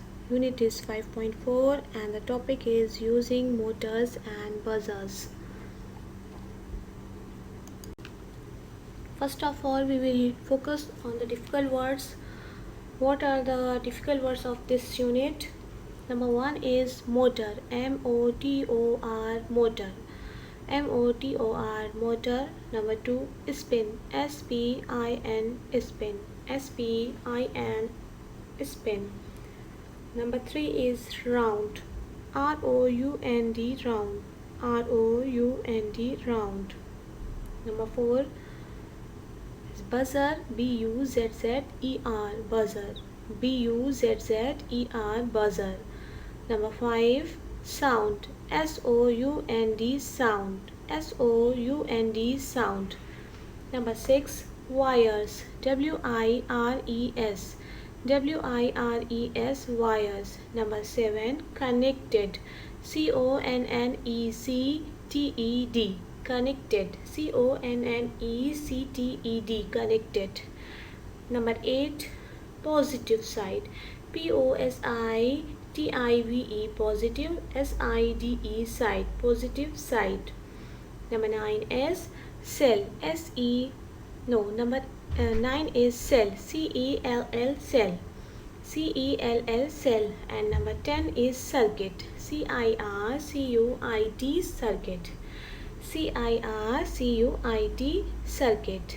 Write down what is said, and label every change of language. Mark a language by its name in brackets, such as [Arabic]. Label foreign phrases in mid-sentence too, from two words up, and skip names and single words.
[English] Unit is 5.4 and the topic is using motors and buzzers. First of all, we will focus on the difficult words. What are the difficult words of this unit? Number one is motor, M-O-T-O-R, motor. M-O-T-O-R, motor. Number two, spin, S-P-I-N, spin, S-P-I-N, spin. Number three is round, R-O-U-N-D, round, R-O-U-N-D, round. Number four is buzzer, B-U-Z-Z-E-R, buzzer, B-U-Z-Z-E-R, buzzer. Number five, sound, S-O-U-N-D, sound, S-O-U-N-D, sound. Number six, wires, W-I-R-E-S, W-I-R-E-S, wires. Number seven, connected, C-O-N-N-E-C-T-E-D, connected, C-O-N-N-E-C-T-E-D, connected. Number eight, positive side, P-O-S-I-T-I-V-E, positive, S-I-D-E, side, positive side. Number nine is cell, nine is cell, C-E-L-L, cell, C-E-L-L, cell. And number 10 is circuit, C-I-R-C-U-I-T, circuit, C-I-R-C-U-I-T, circuit.